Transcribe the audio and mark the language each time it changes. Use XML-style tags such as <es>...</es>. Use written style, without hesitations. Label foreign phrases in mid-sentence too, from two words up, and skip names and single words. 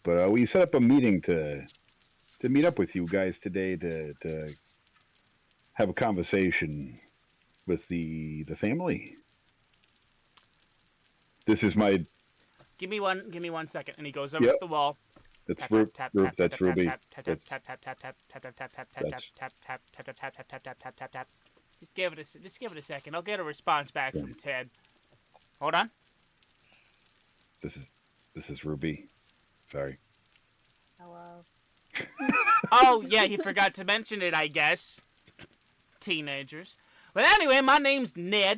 <en>But we set up a meeting to meet up with you guys today to have a conversation with the family. This is my. Give me 1 second, and he goes over to the wall. That's Tap, Ruby. tap, Ruby. tap, That's tap, Ruby. tap, tap, tap, tap, tap, tap, tap, tap, tap, tap, tap, tap, That's- tap, tap, tap, tap, tap, tap, tap, tap, tap, tap, tap. Just give it a second. I'll get a response back from Ted. Hold on. This is Ruby. Sorry. Hello. Oh, yeah, he forgot to mention it, I guess. Teenagers. But anyway, my name's Ned.</en>